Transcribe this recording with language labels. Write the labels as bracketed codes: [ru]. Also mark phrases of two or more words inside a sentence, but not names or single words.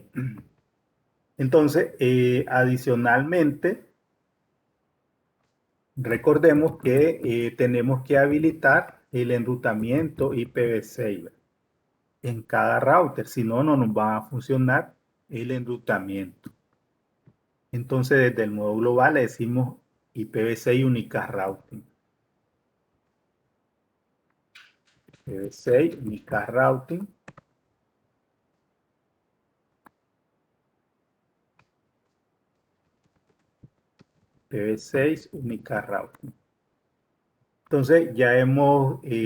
[es] Entonces, adicionalmente, recordemos que tenemos que habilitar el enrutamiento IPv6 en cada router, si no, no nos va a funcionar el enrutamiento. Entonces, desde el modo global le decimos [en] IPv6 Unicast Routing. IPv6 Unicast Routing. IPv6 Unicast Routing. [es] Entonces, ya hemos